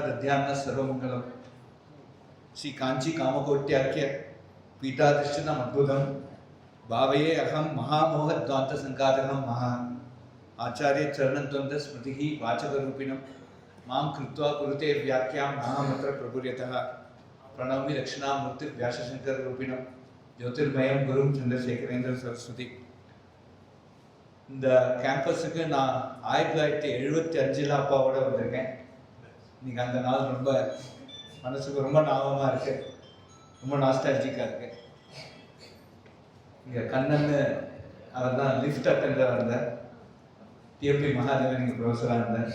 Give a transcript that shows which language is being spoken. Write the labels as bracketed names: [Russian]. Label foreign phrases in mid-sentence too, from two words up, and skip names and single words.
[Sanskrit] दध्यान्न सर्वमंगलम श्री कांची कामकोट्याख्य पीठाधिष्ठितम् अद्भुतं भावये अहं महामोहद्वान्त संघातकं महा आचार्य चरणद्वन्द्व स्मृतिः वाचकरूपिणं मां कृत्वा कुरुते व्याख्यां महामन्त्र प्रभुर्यतः प्रणौमि दक्षिणामूर्ति व्यासशंकर रूपिणं ज्योतिर्मयं गुरुं चंद्रशेखरेंद्र सरस्वती. [Tamil] இந்த கேம்பஸுக்கு நான் 1975 அப்பாவோட வந்திருக்கேன். இன்னைக்கு அந்த நாள் ரொம்ப மனசுக்கு ரொம்ப ஞாபகமாக இருக்கு, ரொம்ப நாஸ்டாலஜிக்காக இருக்கு. இங்கே கண்ணன் அவர் தான் [English] lift attender [Tamil] இருந்தார், டிஎம்பி மகாதேவன் இங்கே ப்ரொஃபஸராக இருந்தார்.